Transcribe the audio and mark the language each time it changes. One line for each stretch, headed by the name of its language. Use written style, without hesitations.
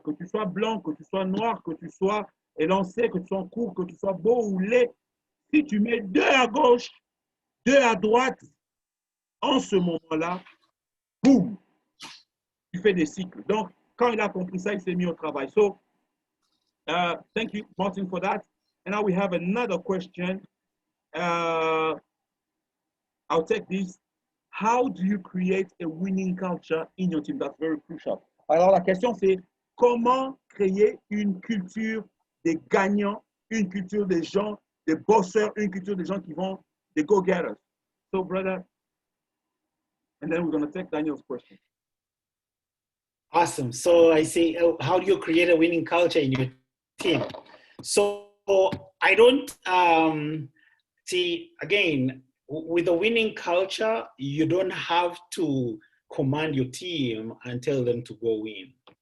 French: Que tu sois blanc, que tu sois noir, que tu sois élancé, que tu sois court, que tu sois beau ou laid. Si tu mets 2 à gauche, 2 à droite, en ce moment-là, boum, tu fais des cycles. Donc, quand il a compris ça, il s'est mis au travail.
English: So, thank you, Martin, for that. And now we have another question. I'll take this. How do you create a winning culture in your team? That's very crucial.
French: Alors, la question, c'est comment créer une culture des gagnants, une culture des gens, des bosseurs, une culture des gens qui vont, des go-getters.
English: So, brother, and then we're going to take Daniel's question. Awesome. So I say, how do you create a winning culture in your team? So I don't see, again, with a winning culture, you don't have to command your team and tell them to go win.